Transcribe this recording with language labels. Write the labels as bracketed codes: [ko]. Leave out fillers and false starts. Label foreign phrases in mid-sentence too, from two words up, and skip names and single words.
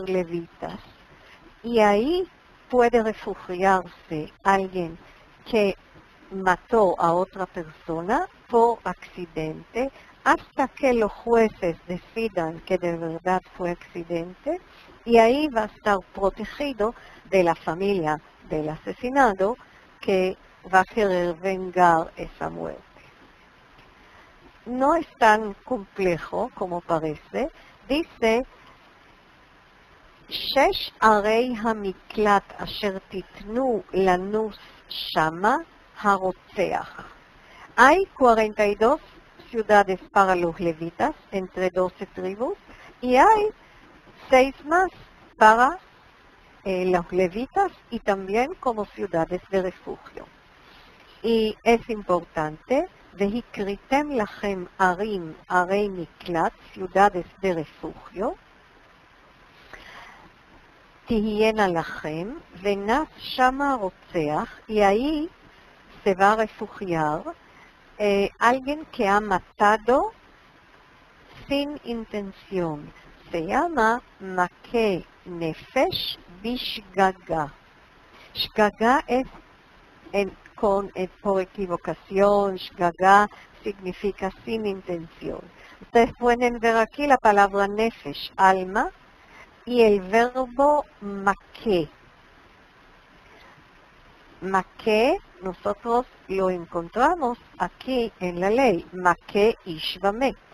[es] levitas, y ahí puede refugiarse alguien que mató a otra persona por accidente hasta que los jueces decidan que de verdad fue accidente, y ahí va a estar protegido de la familia del asesinado que va a querer vengar esa muerte. No es tan complejo como parece. Dice, [he] שש ערי המקלט אשר תתנו לנוס שמה הרוצח. [es] Hay 42 ciudades para los levitas, entre 12 tribus, y hay 6 más para los levitas y también como ciudades de refugio. Y es importante, [he] והקריתם לכם ערים, ערי מקלט, [es] ciudades de refugio, [he] תהיינה לכם, ונס שמה רוצח, [es] y ahí se va a refugiar alguien que ha matado sin intención. Se llama [he] מכה נפש בשגגה. [es] שגגה es por equivocación, shgaga significa sin intención. Ustedes pueden ver aquí la palabra nefesh, alma, y el verbo maké. Maké, nosotros lo encontramos aquí en la ley, [he] מכה איש ומת.